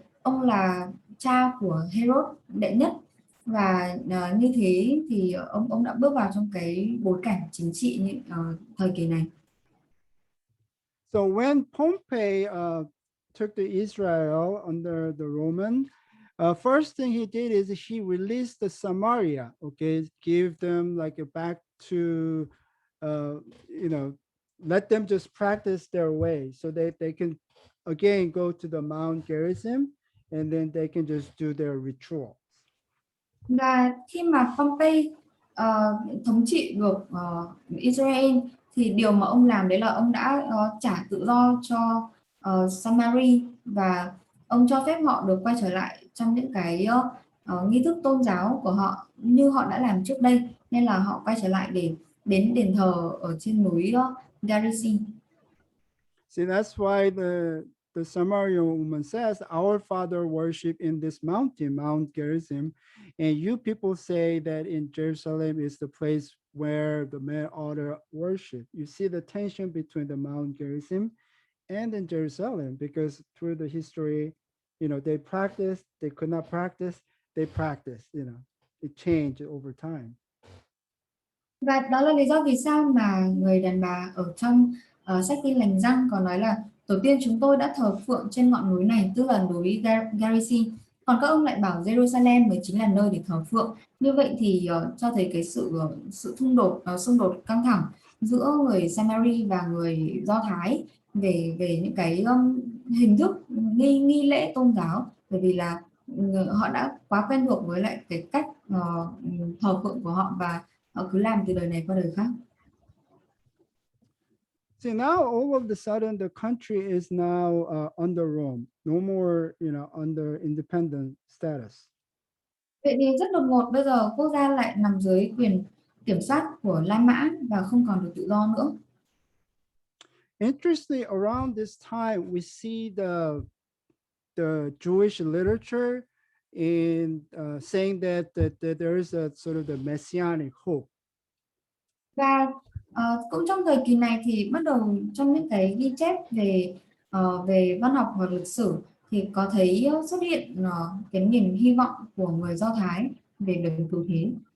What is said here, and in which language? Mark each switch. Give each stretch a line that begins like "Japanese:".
Vietnamese: Ông là cha của Herod đệ nhất, và như thế thì ông đã bước vào trong cái bối cảnh chính trị như thời kỳ này.
English: So when Pompey took the Israel under the Roman, first thing he did is he released the Samaria, okay, give them like a back to, let them just practice their way so that they can again go to the Mount Gerizim and then they can just do their rituals.
Vietnamese: Và khi mà Pompey thống trị được Israel thì điều mà ông làm đấy là ông đã trả tự do cho Seminary, và ông cho phép họ được quay trở lại trong những cái nghi thức tôn giáo của họ như họ đã làm trước đây, nên là họ quay trở lại để đến đền thờ ở trên núi Gerizim.
English: See, that's why the Samaritan woman says, our father worship in this mountain, Mount Gerizim, and you people say that in Jerusalem is the place where the men ought to worship. You see the tension between the Mount Gerizim and in Jerusalem, because through the history, they practiced, they could not practice, they practiced, it changed over time.
Vietnamese: Và đó là lý do vì sao mà người đàn bà ở trong sách Tin Lành Giăng có nói là tổ tiên chúng tôi đã thờ phượng trên ngọn núi này, tức là núi Gerizim, còn các ông lại bảo Jerusalem mới chính là nơi để thờ phượng. Như vậy thì cho thấy cái sự xung đột căng thẳng giữa người Seminary và người Do Thái về những cái hình thức nghi lễ tôn giáo, bởi vì là họ đã quá quen thuộc với lại cái cách thờ phượng của họ và họ cứ làm từ đời này qua đời khác.
English: See, now all of a sudden the country is now under Rome, no more, under independent status.
Vietnamese: Vậy thì rất đột ngột bây giờ quốc gia lại nằm dưới quyền kiểm soát của La Mã và không còn được tự do nữa.
English: Interestingly, around this time, we see the Jewish literature in saying that there is a sort of the messianic hope.
Vietnamese: Và cũng trong thời kỳ này thì bắt đầu trong những cái ghi chép về văn học và lịch sử thì có thấy xuất hiện cái niềm hy vọng của người Do Thái về đời cứu thế.